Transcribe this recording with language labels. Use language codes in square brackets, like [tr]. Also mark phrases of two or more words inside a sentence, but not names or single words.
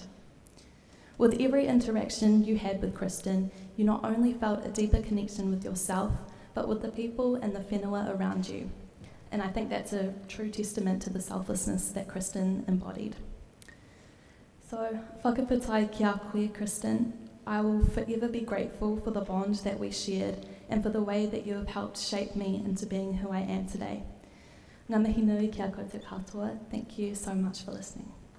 [en] With every interaction you had with Kristan, you not only felt a deeper connection with yourself, but with the people and the whenua around you. And I think that's a true testament to the selflessness that Kristan embodied. So, [mi] whakaputai ki a koe, Kristan. [en] I will forever be grateful for the bond that we shared and for the way that you have helped shape me into being who I am today. [mi] Ngā mihi nui ki a koutou katoa. [en] Thank you so much for listening.